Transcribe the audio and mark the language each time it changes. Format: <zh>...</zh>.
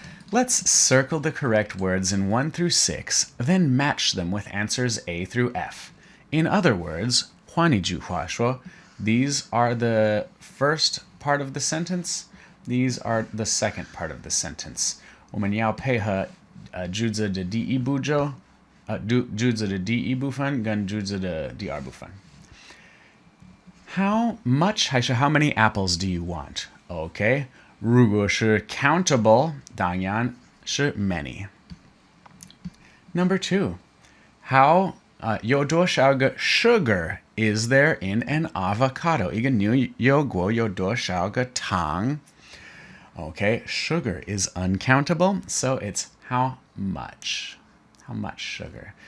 <en>Let's circle the correct words in 1 through 6, then match them with answers A through F. In other words, 换一句话说, these are the first part of the sentence, these are the second part of the sentence.</en> <zh>我们要配合句子的第一步骤，句子的第一部分跟句子的第二部分。</zh> <en>How much 还是 how many apples do you want? Okay.</en> <zh>如果是 countable, 当然是 many.</zh> <en>Number 2. How 有多少个 sugar is there in an avocado?</en> <zh>一个牛油果有多少个糖?</zh> <en>Okay, sugar is uncountable, so it's how much. How much sugar?</en>